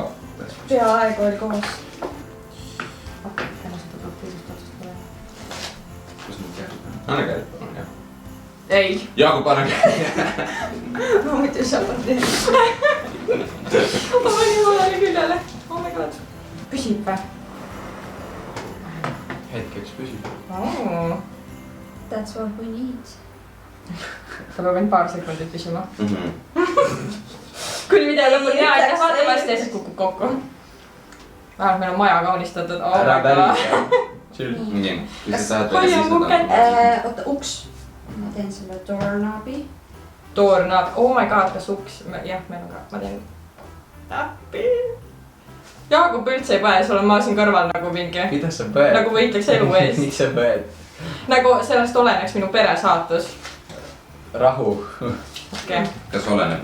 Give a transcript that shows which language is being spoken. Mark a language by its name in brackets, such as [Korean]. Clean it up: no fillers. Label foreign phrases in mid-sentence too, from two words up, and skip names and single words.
[Estonian] Peaaegu oli koos. Kus nüüd käed? Anna käed, palun, jah. Ei. Jaagu, pane käed. Ma muidu saboteerin. Ma panin valele küljele. [English] Oh my god. [Estonian] Püsib või? Hetkeks püsib. [English] That's what we need. [Estonian] Ta peab ainult paar sekundit püsima. Kuni video lõpuni hea, aitäh vaatamast ja siis kukub kokku. Vähemalt meil on maja kaunistatud. Ära päris. Chill. Nii, kui sa tahad Hoia mu kätt. Oota, uks. Ma teen selle doorknobi. [English] Doorknob. Oh my god, [Estonian] kas uks? Jah, meil on ka. Ma teen... Appi. Jaagup üldse ei põe, sul on maa siin kõrval nagu mingi. Mida sa põed? Nagu võitleks elu eest. Miks sa põed? Nagu sellest oleneks minu pere saatus. Rahu. Okei. Kas oleneb?